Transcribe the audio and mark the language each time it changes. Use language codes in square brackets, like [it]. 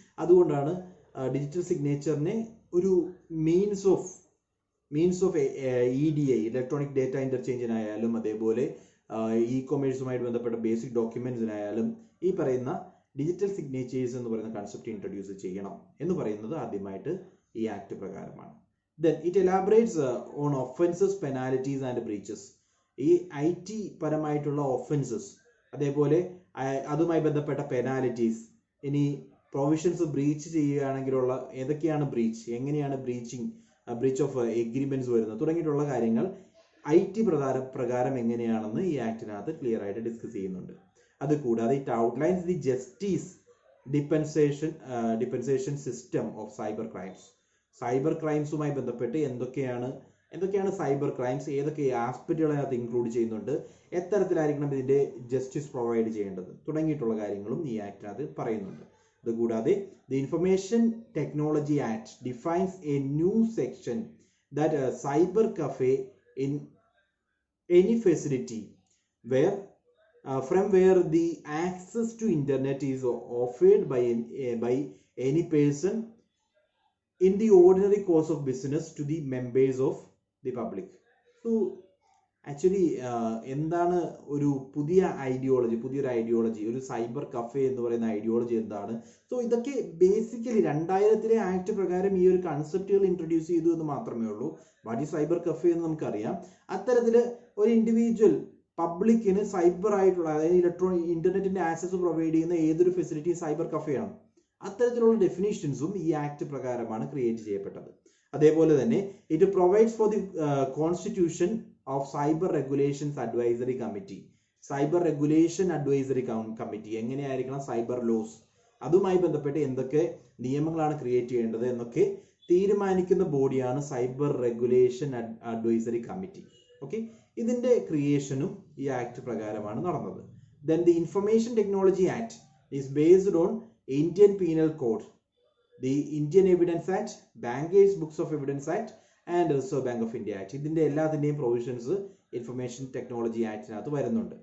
[ml] അതുകൊണ്ടാണ് ഡിജിറ്റൽ സിഗ്നേച്ചറിനെ ഒരു means of EDI, electronic data ഇന്റർചേഞ്ചിനായാലും അതേപോലെ ഇ-കൊമേഴ്സുമായിട്ട് ബന്ധപ്പെട്ട ബേസിക് ഡോക്യുമെന്റ്സിനായാലും ഈ പറയുന്ന ഡിജിറ്റൽ സിഗ്നേച്ചേഴ്സ് എന്ന് പറയുന്ന കൺസെപ്റ്റ് ഇൻട്രൊഡ്യൂസ് ചെയ്യണം എന്ന് പറയുന്നത് ആദ്യമായിട്ട് ഈ ആക്ട് പ്രകാരമാണ്. [en] Then it elaborates on offenses, penalties and breaches. [ml] ഈ IT പരമായിട്ടുള്ള offenses, അതേപോലെ അതുമായി ബന്ധപ്പെട്ട പെനാലിറ്റീസ്, ഇനി പ്രൊവിഷൻസ് ബ്രീച്ച് ചെയ്യുകയാണെങ്കിലുള്ള ഏതൊക്കെയാണ് ബ്രീച്ച്, എങ്ങനെയാണ് ബ്രീച്ച് ഓഫ് എഗ്രിമെന്റ്സ് വരുന്നത് തുടങ്ങിയിട്ടുള്ള കാര്യങ്ങൾ IT പ്രകാരം എങ്ങനെയാണെന്ന് ഈ ആക്ടിനകത്ത് ക്ലിയർ ആയിട്ട് ഡിസ്കസ് ചെയ്യുന്നുണ്ട്. അത് കൂടാതെ [en] It outlines the justice dispensation system of cyber crimes. [ml] Cyber ക്രൈംസുമായി ബന്ധപ്പെട്ട് എന്തൊക്കെയാണ് സൈബർ ക്രൈംസ്, ഏതൊക്കെ ആസ്പെക്റ്റുകൾ അതിനകത്ത് ഇൻക്ലൂഡ് ചെയ്യുന്നുണ്ട്, എത്തരത്തിലായിരിക്കണം ഇതിന്റെ ജസ്റ്റിസ് പ്രൊവൈഡ് ചെയ്യേണ്ടത് തുടങ്ങിയിട്ടുള്ള കാര്യങ്ങളും ഈ ആക്ടിനകത്ത് പറയുന്നുണ്ട്. അതുകൂടാതെ [en] The information technology act defines a new section that a cyber cafe in any facility where from where the access to internet is offered by any person in the ordinary course of business to the members of the public. [ml] So actually എന്താണ് ഒരു പുതിയൊരു ideology, ഒരു cyber cafe എന്ന് പറയുന്ന ideology എന്താണ്? So ഇതൊക്കെ basically 2000 act പ്രകാരം ഈ ഒരു കൺസെപ്റ്റുകൾ ഇൻട്രൊഡ്യൂസ് ചെയ്തു എന്ന് മാത്രമേ ഉള്ളൂ. വാട്ട് ഈസ് സൈബർ കഫേ എന്ന് നമുക്കറിയാം. അത്തരത്തില് ഒരു ഇൻഡിവിജ്വൽ പബ്ലിക്കിന് സൈബർ ആയിട്ടുള്ള, അതായത് ഇന്റർനെറ്റിന്റെ ആക്സസ് പ്രൊവൈഡ് ചെയ്യുന്ന ഏതൊരു ഫെസിലിറ്റി സൈബർ കഫേയാണ്. അത്തരത്തിലുള്ള ഡെഫിനിഷൻസും ഈ ആക്ട് പ്രകാരമാണ് ക്രിയേറ്റ് ചെയ്യപ്പെട്ടത്. അതേപോലെ തന്നെ [en] It provides for the constitution of cyber regulations advisory committee. [ml] Cyber regulation advisory committee എങ്ങനെയായിരിക്കണം സൈബർ ലോസ്, അതുമായി ബന്ധപ്പെട്ട് എന്തൊക്കെ നിയമങ്ങളാണ് ക്രിയേറ്റ് ചെയ്യേണ്ടത് എന്നൊക്കെ തീരുമാനിക്കുന്ന ബോഡിയാണ് cyber regulation advisory committee. Okay, ഇതിന്റെ ക്രിയേഷനും ഈ ആക്ട് പ്രകാരമാണ് നടന്നത്. [en] Then the information technology act is based on Indian penal code, the Indian Evidence Act, Bankers Books of Evidence Act and Reserve Bank of India Act. [ml] ഇതിന്റെ എല്ലാത്തിന്റെയും provisions information technology ആക്ടിനകത്ത് വരുന്നുണ്ട്.